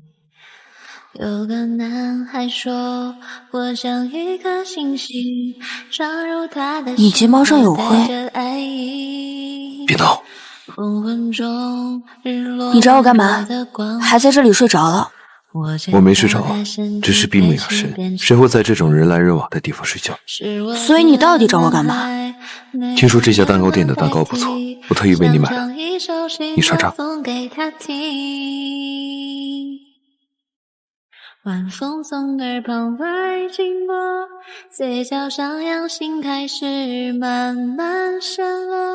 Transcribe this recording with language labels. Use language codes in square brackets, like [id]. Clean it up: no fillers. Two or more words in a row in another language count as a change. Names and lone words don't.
[zh] 有個男孩說我像一顆星星撞入他的心。你睫毛上有灰。別鬧。你找我幹嘛？還在這裡睡着了？我沒睡着，只是閉目養神。誰會在這種人來人往的地方睡覺？所以你到底找我幹嘛？聽說這家蛋糕店的蛋糕不錯，我特意為你買了。你嘗嘗。晚風送耳旁來經過，嘴角上揚，心開始慢慢滲落。